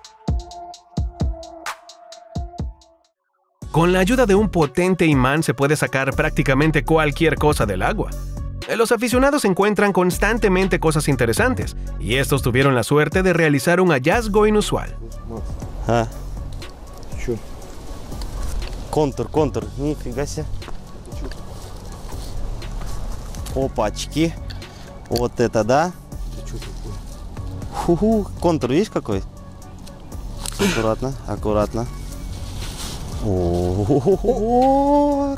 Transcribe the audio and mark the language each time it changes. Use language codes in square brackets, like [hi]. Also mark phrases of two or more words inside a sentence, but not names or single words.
[es] Con la ayuda de un potente imán se puede sacar prácticamente cualquier cosa del agua. Los aficionados encuentran constantemente cosas interesantes, y estos tuvieron la suerte de realizar un hallazgo inusual. [ru] Контур, нифига себе. Опачки. Вот это да. Контур, видишь какой? Аккуратно. О-о-о-о-о.